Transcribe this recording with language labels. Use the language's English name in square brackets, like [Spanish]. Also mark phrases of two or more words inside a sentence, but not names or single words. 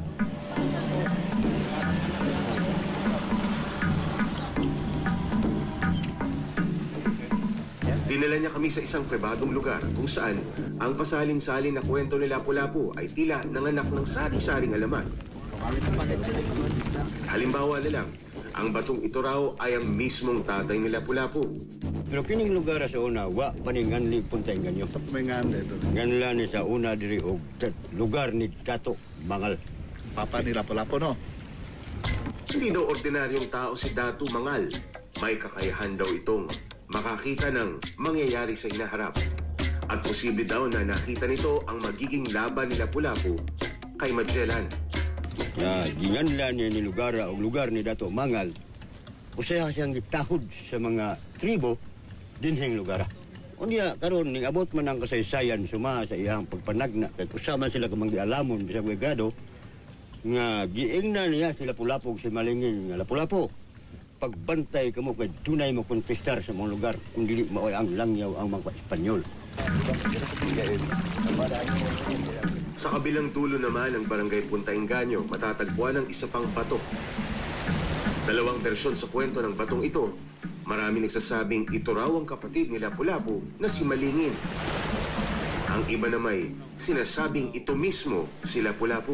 [Filipino] Dinala niya kami sa isang pribadong lugar kung saan ang pasalin-salin na kwento ni Lapu-Lapu ay tila nanganak ng sari-saring alamat. Halimbawa na lang, ang batong ito raw ay ang mismong tatay ni Lapu-Lapu. [Cebuano] Pero kining lugar sa una, wa paningan ni Punta Engganyo. Ganla ni sa una diri og lugar ni Dato Mangal. Papa ni Lapu-Lapu, no? [Filipino] Hindi daw ordinaryong tao si Dato Mangal. May kakayahan daw itong makakita ng mangyayari sa hinaharap. At posible daw na nakita nito ang magiging laban ni Lapu-Lapu kay Magellan. [Cebuano] Ginganla niya ni lugar o lugar ni Dato Mangal. Usaya siyang gitahod sa mga tribo dinhing lugar. Unya karon ning abot man ang kasaysayan suma sa iyang pagpanagna kay kusama sila ka manggialamon bisag way grado nga giingna niya si Lapu-Lapu si malingin nga Lapu-Lapu. Pagbantay kamo kay dunay mo konfistar sa mga lugar kung dili maoy ang langyaw ang mga Espanyol. [Filipino] Sa kabilang dulo naman ng Barangay Punta Engganyo, matatagpuan ang isa pang bato. Dalawang bersyon sa kwento ng batong ito. Marami nagsasabing ito raw ang kapatid ni Lapu-Lapu na si Malingin. Ang iba na may sinasabing ito mismo si Lapu-Lapu.